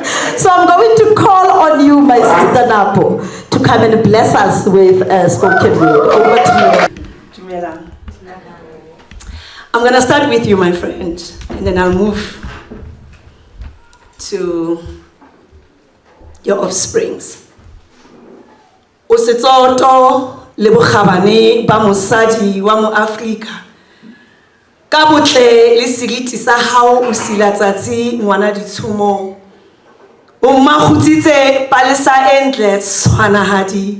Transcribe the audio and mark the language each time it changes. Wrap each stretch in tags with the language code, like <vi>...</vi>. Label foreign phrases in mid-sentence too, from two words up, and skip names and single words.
<en>So I'm going to call on you, my sister Napo, to come and bless us with spoken word. Over to you. I'm going to start with you, my friend, and then I'll move to your offsprings.</en> <st>Osetoto Lebogang ba mosadi wa mo Afrika. Ka botle le seriti sa hao o sila tsatsi ngwana ditshomo. O mmakhutsitse palesa entle tshwanahadi.</st>